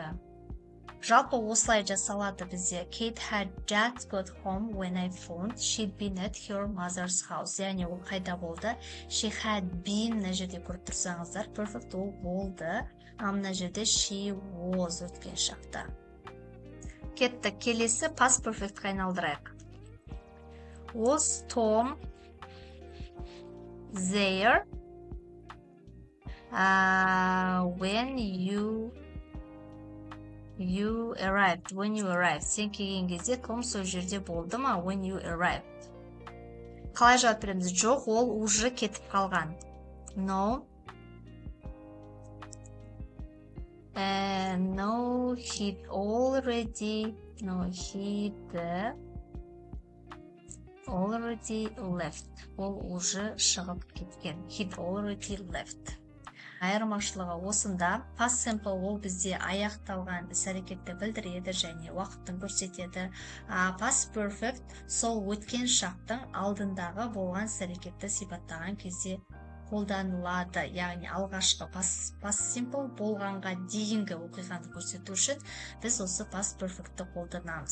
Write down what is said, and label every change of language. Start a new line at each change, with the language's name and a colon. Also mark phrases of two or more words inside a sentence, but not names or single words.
Kazakh: Жалпы осылай жасалады бізде.
English: Kate had just got home when I phoned. She'd been at her mother's house.
Kazakh: Яғни ол қайда болды?
English: She had been,
Kazakh: мына жерде көріп тұрсаңыздар, perfect ол болды. Мына жерде
English: she was
Kazakh: өткен шақта. Кетті. Келесі
English: past perfect-қа
Kazakh: айналдырайық.
English: Was Tom there when you arrived? When you arrived.
Kazakh: Сен келген кезде Том сол жерде болды ма?
English: When you arrived.
Kazakh: Қалай жауап береміз? Жоқ, ол уже кетіп қалған.
English: No. No, he'd already left.
Kazakh: Ол уже шығып кеткен.
English: He'd already left.
Kazakh: Айырмашылығы осында.
English: Past simple
Kazakh: ол бізде аяқталған іс-әрекетті білдіреді және уақытын көрсетеді.
English: Past perfect
Kazakh: сол өткен шақтың алдындағы болған іс-әрекетті сипаттаған кезде қолданылады. Яғни алғашқы
English: past simple
Kazakh: болғанға дейінгі оқиғаны көрсету үшін біз осы
English: past perfect-ті
Kazakh: қолданамыз.